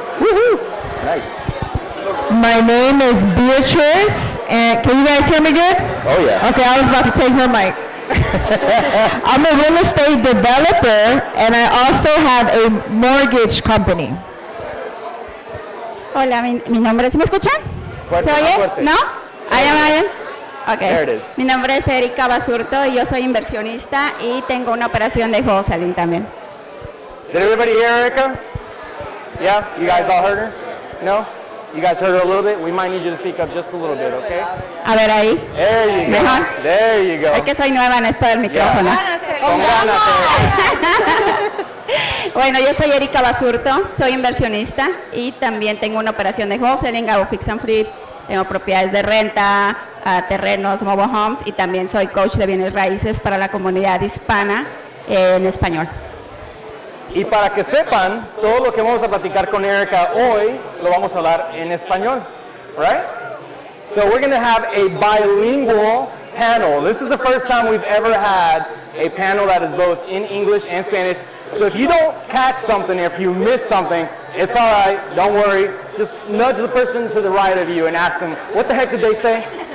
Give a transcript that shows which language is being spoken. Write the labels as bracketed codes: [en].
[en] Woohoo! Nice. My name is Beatriz, and can you guys hear me good? Oh yeah. Okay, I was about to take her mic. I'm a real estate developer and I also have a mortgage company. [es] Hola, mi nombre, ¿sí me escuchan? Fuerte, ¿Se más oye? fuerte. [en] ¿No? I am. Okay. There it is. [es] Mi nombre es Erika Basurto y yo soy inversionista y tengo una operación de wholesaling también. [en] Did everybody hear Erika? Yeah? You guys all heard her? No? You guys heard her a little bit? We might need you to speak up just a little bit, okay? [es] A ver ahí. [en] There you go. [es] Mejor. [en] There you go. [es] Es que soy nueva en esto del micrófono. Con ganas, Erika. Bueno, yo soy Erika Basurto, soy inversionista y también tengo una operación de wholesaling, hago fix and flip, tengo propiedades de renta, terrenos, mobile homes y también soy coach de bienes raíces para la comunidad hispana en español. Y para que sepan, todo lo que vamos a platicar con Erika hoy lo vamos a hablar en español, right? [en] So we're going to have a bilingual panel. This is the first time we've ever had a panel that is both in English and Spanish. So if you don't catch something, if you miss something, it's all right. Don't worry. Just nudge the person to the right of you and ask them, what the heck did they say?